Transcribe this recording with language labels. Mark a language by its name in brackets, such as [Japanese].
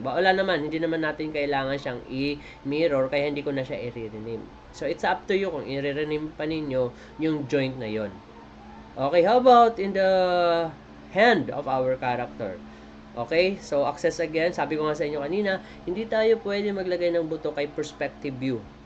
[Filipino] Wala naman, hindi naman natin kailangan siyang i-mirror, kaya hindi ko na siya i-rename. [English] So, it's up to you [Filipino] kung i-rename pa ninyo yung joint na yon. [English] Okay, how about in the hand of our character? Okay? So, access again. [Filipino] Sabi ko nga sa inyo kanina, hindi tayo pwede maglagay ng buto kay perspective view.